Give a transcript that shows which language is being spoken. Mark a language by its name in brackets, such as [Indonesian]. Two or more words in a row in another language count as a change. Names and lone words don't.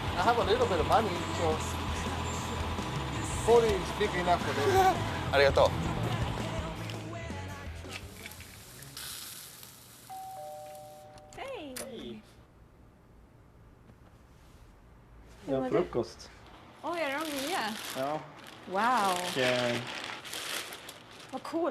[English] have a little bit of money, so 40 is big enough for them. [Japanese] ありがとう。 [Swedish] Hej! Ja, frukost. Oj, är de nya? Ja. Wow. Och, Vad coolt.